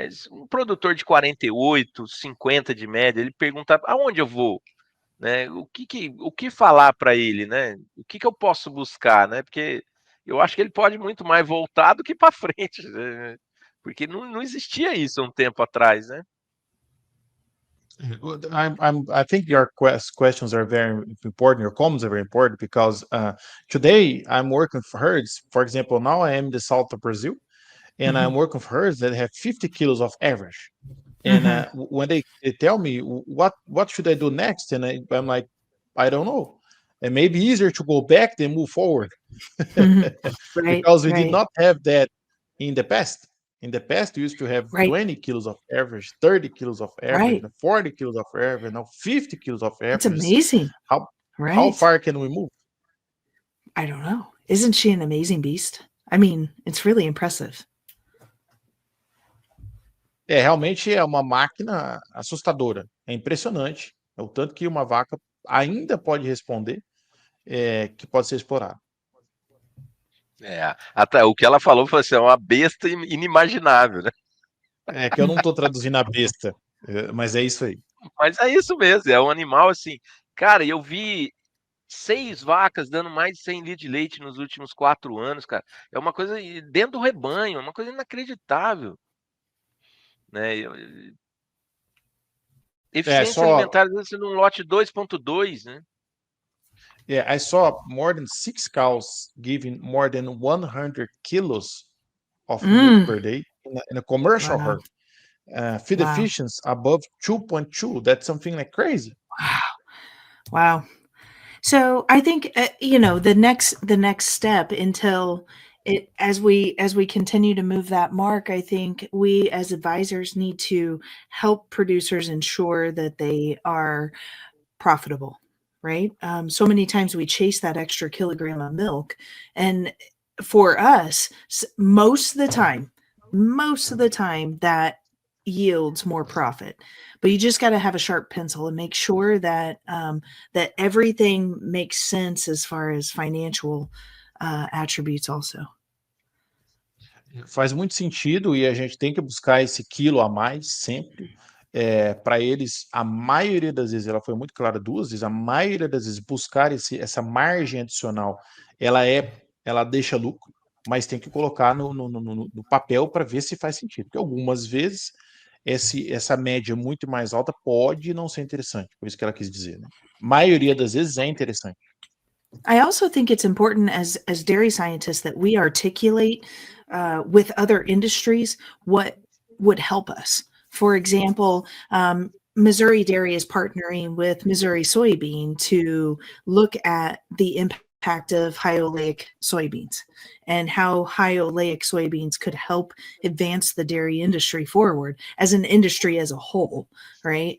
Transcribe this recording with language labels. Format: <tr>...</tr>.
<pt>Um produtor de 48, 50 de média, ele pergunta aonde eu vou, né? O que falar para ele, né? O que eu posso buscar, né? Porque eu acho que ele pode muito mais voltar do que para frente, né? Porque não existia isso há um tempo atrás, né?</pt> <en>I think your questions are very important. Your comments are very important because today I'm working for herds. For example, now I am in the south of Brazil, and I'm working for herds that have 50 kilos of average. And when they tell me what should I do next, and I'm like, I don't know. And maybe easier to go back than move forward. Right, because we did not have that in the past. In the past, we used to have 20 kilos of average, 30 kilos of average, 40 kilos of average, now 50 kilos of average. It's amazing. How far can we move? I don't know. Isn't she an amazing beast? I mean, it's really impressive.</en> <pt>Realmente é uma máquina assustadora. É impressionante. É o tanto que uma vaca ainda pode responder que pode ser explorado. Até o que ela falou foi assim, é uma besta inimaginável, né? É que eu não estou traduzindo a besta, mas é isso aí. Mas é isso mesmo, é um animal assim. Cara, eu vi 6 vacas dando mais de 100 litros de leite nos últimos 4 anos, cara. É uma coisa dentro do rebanho, é uma coisa inacreditável, né? Eficiência Só alimentar, às vezes, num lote 2.2, né?</pt> <en>I saw more than 6 cows giving more than 100 kilos of milk per day in a commercial Wow. herd. Feed Wow. efficiency above 2.2. That's something like crazy. Wow. So I think the next step until as we continue to move that mark, I think we as advisors need to help producers ensure that they are profitable, right? So many times we chase that extra kilogram of milk, and for us, most of the time that yields more profit. But you just got to have a sharp pencil and make sure that that everything makes sense as far as financial attributes also.</en> <pt>Faz muito sentido e a gente tem que buscar esse quilo a mais sempre. Para eles, a maioria das vezes, ela foi muito clara 2 vezes, a maioria das vezes buscar essa margem adicional, ela deixa lucro, mas tem que colocar no papel para ver se faz sentido. Porque algumas vezes essa média muito mais alta pode não ser interessante, por isso que ela quis dizer, né? Maioria das vezes é interessante.</pt> <en>I also think it's important as dairy scientists that we articulate with other industries what would help us. For example, Missouri Dairy is partnering with Missouri Soybean to look at the impact of high oleic soybeans and how high oleic soybeans could help advance the dairy industry forward as an industry as a whole, right?</en>